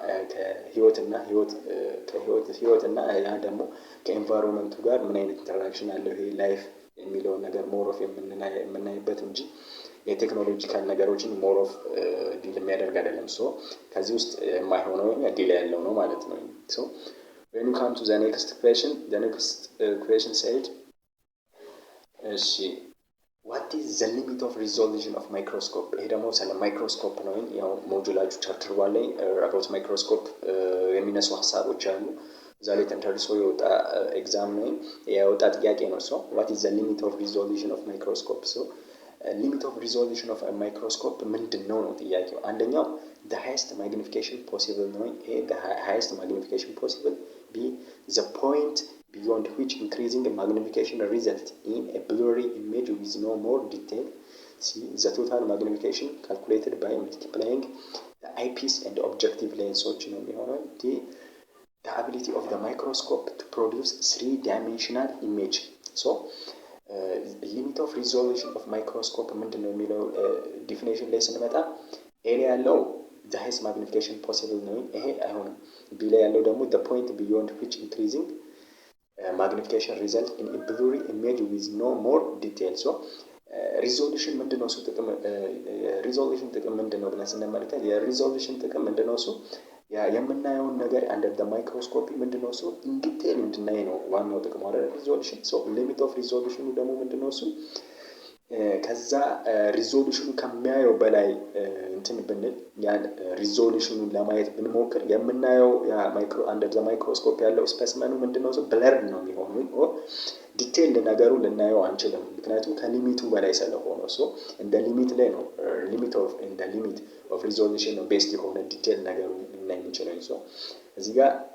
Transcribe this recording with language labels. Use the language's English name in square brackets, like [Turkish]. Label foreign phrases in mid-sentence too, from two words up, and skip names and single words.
[Amharic] ህይወት እና ያ ደግሞ ከኤንቫይሮንመንቱ ጋር ምን አይነት ኢንተራክሽን አለው ይሄ ላይፍ የሚለውን ነገር [English] more of [Amharic] የምናይበት እንጂ የቴክኖሎጂካል ነገሮችን [English] more of [Amharic] ዲል የሚያደርግ አይደለም። ከዚህ ውስጥ የማይሆነው ዲል ያለው ነው ማለት ነው። [English] when you come to the next question said [Amharic] እሺ [English] what is the limit of resolution of microscope? [Amharic] ይሄ ደግሞ ስለ ማይክሮስኮፕ ነው። ያው ሞጁላችሁ ቻፕተር 1 ላይ about ማይክሮስኮፕ የሚነሱ ሀሳቦች አሉ። እዛ ላይ ተንተርሶ የወጣ ኤግዛም ነው የወጣ ጥያቄ ነው። [English] what is the limit of resolution of microscope? limit of resolution of a microscope [Amharic] ምንድን ነው ጥያቄው። አንደኛው [English] the highest magnification possible ነው። A the highest magnification possible. B the point beyond which increasing magnification results in a blurry image with no more detail. C the total magnification calculated by multiplying the eyepiece and objective lensoች [Amharic] ነው የሚሆነው። [English] D the ability of the microscope to produce three-dimensional image. limit of resolution of microscope [Amharic] ምንድን ነው የሚለው ዲፊኔሽን ላይ ስንመጣ ኤ ላይ ያለው [English] the highest magnification possible [Amharic] ነው። ይሄ አይሆንም። ቢ ላይ ያለው ደግሞ [English] the point beyond which increasing magnification result in a blurry image with no more detail. [Amharic] ሪዞሉሽን ምንድነው እሱ ጥቅም ሪዞሉሽን ጥቅም ምንድነው ብለን ስንመለከት የሪዞሉሽን ጥቅም ምንድነው እሱ የምናየውን ነገር [English] under the microscopy [Amharic] ምንድነው እሱ ኢንዲቴል እንድናይ ነው ዋናው ጥቅሙ አይደል ሪዞሉሽን። [English] limit of resolution [Amharic] ደግሞ ምንድነው እሱ ከዛ ሪዞሉሽኑ ከሚያየው በላይ እንትን ብንል ያን ሪዞሉሽኑን ለማየት ብንሞክር የምናየው ያ [English] under the microscope [Amharic] ያለው ስፔስመኑ ምንድነው እሱ ብለርድ ነው የሚሆነው። ዲቴል ነገሩ ልናየው አንችልም፣ ምክንያቱም ከሊሚቱ በላይ ስለሆነ። እንደ ሊሚት ላይ ነው [English] limit of resolution [Amharic] ነው ቤስድ የሆነ ዲቴል ነገሩ ልናይ የምንችለው። እዚህ ጋር